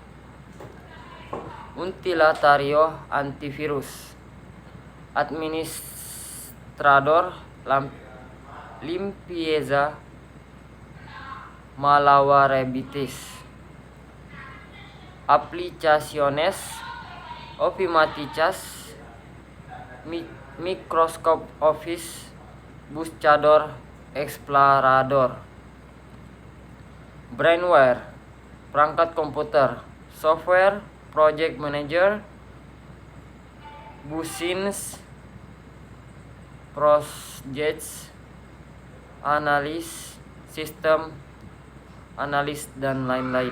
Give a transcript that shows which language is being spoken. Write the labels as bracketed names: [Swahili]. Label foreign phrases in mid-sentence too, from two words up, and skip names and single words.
[Spanish] utilitario, antivirus, administrador, limpieza, malabares, aplicaciones ofimáticas, Microsoft Office, buscador, explorador. [Indonesian] Brainware, perangkat komputer, [English] software, project manager, business, projects, [Indonesian] analis, sistem, analis, dan lain-lain.